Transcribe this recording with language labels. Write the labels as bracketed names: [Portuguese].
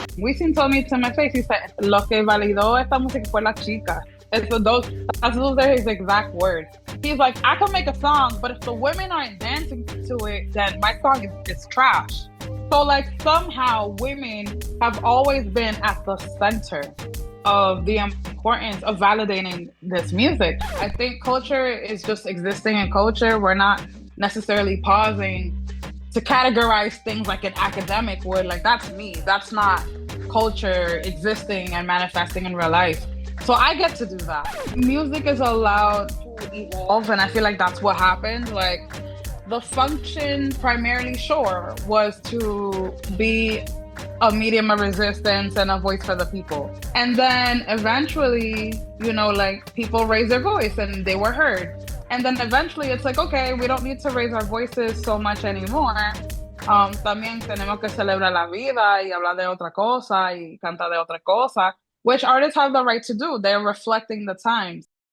[English] Wisin told me to my face, he said, [Spanish] lo que validó esta música fue la chica. [English] Those are his exact words. He's like, I can make a song, but if the women aren't dancing to it, then my song is trash. So, like, somehow women have always been at the center of the importance of validating this music. I think culture is just existing in culture. We're not necessarily pausing to categorize things like an academic would. Like, that's me. That's not culture existing and manifesting in real life. So I get to do that. Music is allowed to evolve, and I feel like that's what happened. Like, the function primarily, sure, was to be a medium of resistance and a voice for the people. And then eventually, like, people raised their voice and they were heard. And then eventually it's like, okay, we don't need to raise our voices so much anymore. [Spanish] También tenemos que celebrar la vida y hablar de otra cosa y cantar de otra cosa, [English] which artists have the right to do. They're reflecting the times.